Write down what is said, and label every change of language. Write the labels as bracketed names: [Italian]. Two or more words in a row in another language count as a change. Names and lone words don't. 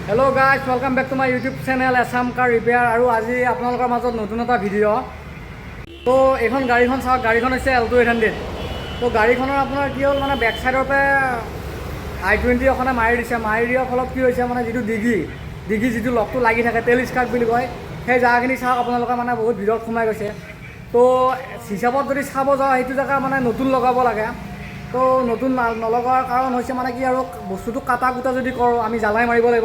[English] Hello guys, welcome back to my YouTube channel Assam Car Repair. [Assamese] আৰু আজি আপোনালোকৰ মাজত নতুন এটা ভিডিঅ'। তো এখন গাড়ীখন চাওক, গাড়ীখন হৈছে Alto 800। তো গাড়ীখনৰ আপোনাৰ কি হ'ল মানে বেক সাইডৰ পৰা I20 এখনে মাৰি দিছে। মাৰি দিয়াৰ ফলত কি হৈছে মানে যিটো ডিগি যিটো লকটো লাগি থাকে তেল স্কাৰ্ট বুলি কয়, সেই জাগাখিনি চাওক আপোনালোকে মানে বহুত ভিতৰত সোমাই গৈছে। তো হিচাপত যদি চাব যাওঁ সেইটো জায়গা মানে নতুন লগাব লাগে। তো নতুন নলগোৱাৰ কাৰণ হৈছে মানে কি আৰু বস্তুটো কাটা কুটা যদি কৰোঁ আমি জ্বালাই মাৰিব লাগিব।